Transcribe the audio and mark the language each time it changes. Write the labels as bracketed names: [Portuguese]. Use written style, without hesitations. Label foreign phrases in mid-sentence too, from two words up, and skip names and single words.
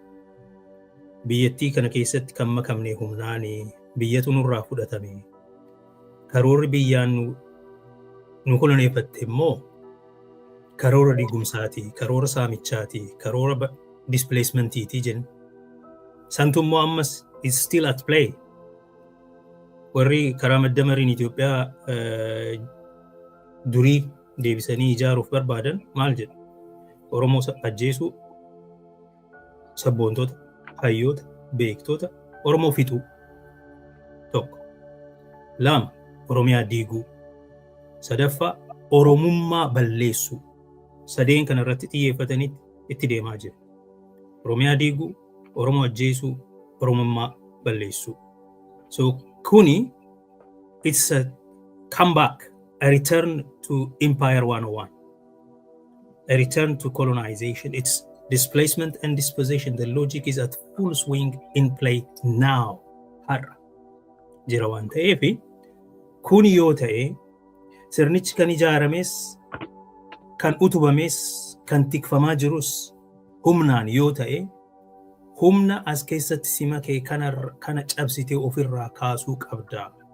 [Oromo] Biyyattii kana keessatti kan makamne humnaan biyyatu nurraa fudhatame. Karoorri biyyaan nu koloneeffatte immoo karoora digumsaati, karoora saamichaati, karoora displacementiiti jenna. Santu immoo ammas [English] is still at play. [Oromo] Warri karaa maddamariin Itoophiyaa durii deebisanii ijaaruuf barbaadan maal jedhu? Oromoo ajjeesuu, sabboontota, hayyoota, beektoota, Oromoo fixuu tokko. Lama, Oromiyaa diiguu. Sadaffaa, Oromummaa balleessuu. Sadeen kana irratti xiyyeeffatanii itti deemaa jiru. Oromiyaa diiguu, Oromoo ajjeesuu, Oromummaa balleessuu. So kuni, [English] it's a comeback, a return to Empire 101, a return to colonization. It's displacement and dispossession. The logic is at full swing in play now. [Oromo] Har'a jira waan ta'eef kuni yoo ta'e sirnichi kan ijaarames kan utubames kan tikfamaa jirus humnaan yoo ta'e humna as keessatti sima kee kana cabsitee ofirraa kaasuu qabda.